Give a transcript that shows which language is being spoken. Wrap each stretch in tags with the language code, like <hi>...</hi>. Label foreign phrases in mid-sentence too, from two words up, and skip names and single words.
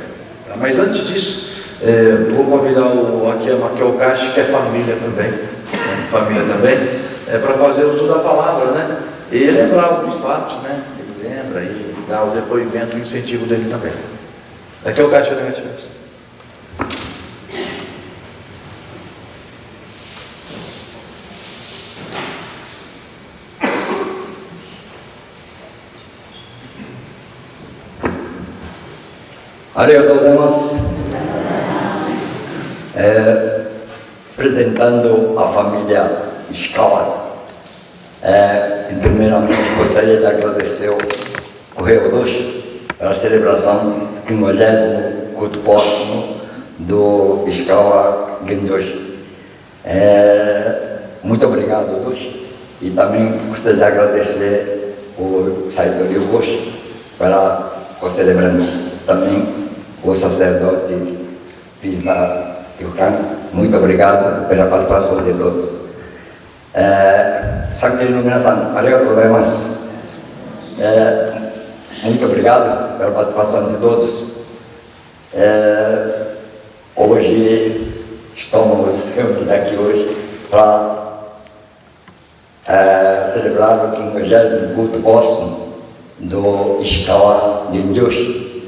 <pt>Mas antes disso, vou convidar o Akiyama Kyokashi, que é família também, para fazer uso da palavra, né? E lembrar alguns fatos, né? Ele lembra e dá o depoimento, o incentivo dele também. Kyokashi, né?</pt> <ja>ありがとうございます.</ja> <pt>Apresentando a família Ishikawa, primeiramente gostaria de agradecer o Ryodoshi pela celebração do 50º culto póstumo do Ishikawa Gendoshi. Muito obrigado, Doshi. E também gostaria de agradecer o Saito Ryogoshi pela celebrando também o sacerdote Pisa Yukan. Muito obrigado pela participação de todos.</pt> <ja>参詣の皆さん、ありがとうございます.</ja> <pt>Muito obrigado pela participação de todos. Hoje estamos reunidos aqui hoje para celebrar o 50º culto póstumo do Ishikawa Gendoshi.</pt>